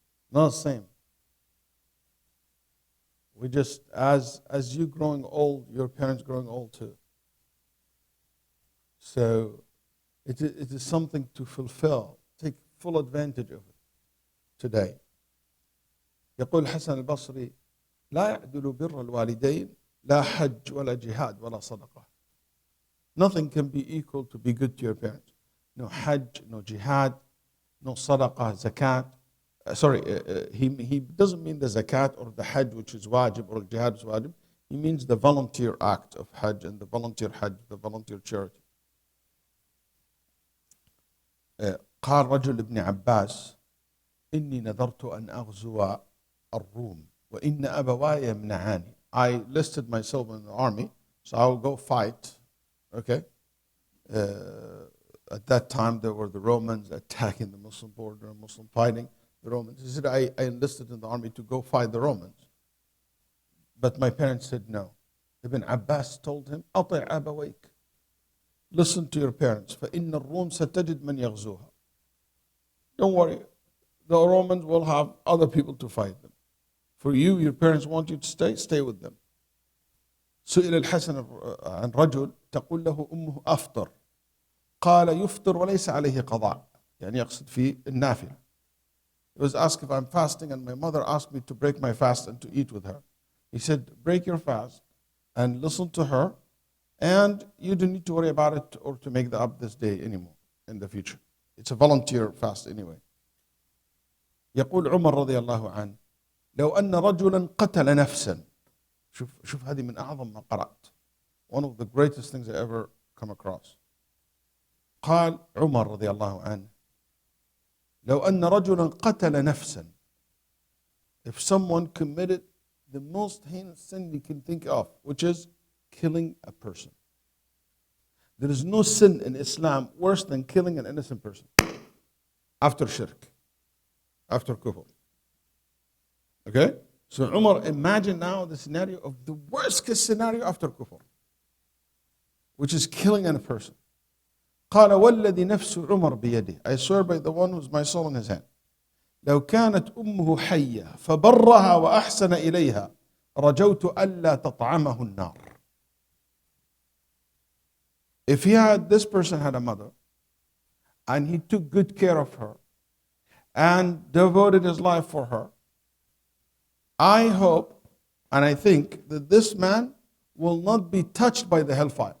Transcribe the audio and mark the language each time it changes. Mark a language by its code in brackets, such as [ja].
[en] Not the same. We just, as you growing old, your parents growing old too. So it is something to fulfill. Take full advantage of it today. [ar] يقول حسن البصري لا يعدل بر الوالدين لا حج ولا جهاد ولا صدقة. [en] Nothing can be equal to be good to your parents. No hajj, no jihad, no sadaqah, zakat. He doesn't mean the zakat or the hajj, which is wajib, or jihad is wajib. He means the volunteer act of hajj and the volunteer hajj, the volunteer charity. [ar] قال رجل ابن عباس إني نذرت أن أغزو الروم وإن أبواي يمنعاني. [en] I listed myself in the army, so I will go fight. Okay. At that time, there were the Romans attacking the Muslim border, Muslim fighting the Romans. He said, I enlisted in the army to go fight the Romans. But my parents said no. Ibn Abbas told him, [ar] أطع أبويك. [en] Listen to your parents. [ar] فإن الروم ستجد من يغزوها. [en] Don't worry. the Romans will have other people to fight them. For you, your parents want you to stay with them. [ar] سئل الحسن عن رجل تقول له أمه أفطر قال يفطر وليس عليه قضاء يعني يقصد في النافلة. [en] He was asked if I'm fasting and my mother asked me to break my fast and to eat with her. He said, break your fast and listen to her, and you don't need to worry about it or to make up this day anymore in the future. It's a volunteer fast anyway. [ar] يقول عمر رضي الله عنه لو أن رجلا قتل نفسا. شوف هذه من أعظم ما قرأت. [en] One of the greatest things I ever come across. [ar] قال عمر رضي الله عنه لو أن رجلا قتل نفسا. [en] If someone committed the most heinous sin you can think of, which is killing a person. There is no sin in Islam worse than killing an innocent person. After shirk. After kufr. Okay? So Umar, imagine now the scenario of the worst case scenario after kufr, which is killing a person. [ar] قال والذي نفس عمر بيده. [en] I swear by the one who's my soul in his hand. [ar] لو كانت أمه حية فبرها وأحسن إليها رجوت ألا تطعمه النار. [en] If this person had a mother and he took good care of her and devoted his life for her, I hope and I think that this man will not be touched by the hellfire.